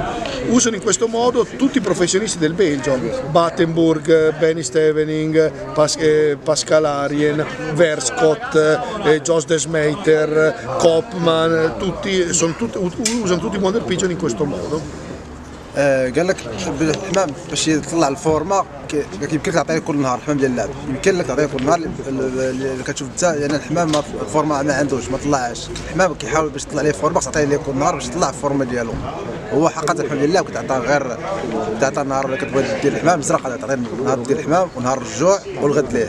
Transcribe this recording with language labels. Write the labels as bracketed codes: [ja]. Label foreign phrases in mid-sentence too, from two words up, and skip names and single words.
[it] Usano in questo modo tutti i professionisti del Belgio, Battenburg, Benny Stevening, Pascal Arien, Verscott, Jos Desmeter, Koopman, usano tutti i Wonder Pigeon in questo modo. [ar] قال لك الحمام باش يطلع الفورمه يمكن لك تعطيه كل نهار الحمام ديال اللعب، يمكن لك تعطيه كل نهار اللي كتشوف انت، يعني الحمام الفورمه ما عندوش، ما طلعش. الحمام كيحاول باش يطلع ليه فورمه، خصك تعطيه ليه كل نهار باش يطلع الفورمه ديالو. هو حقيقه الحمد لله كتعطى غير تعطى النهار اللي كتبغي دير الحمام زرق، تعطيه نهار ديال الحمام ونهار الرجوع والغد ليه.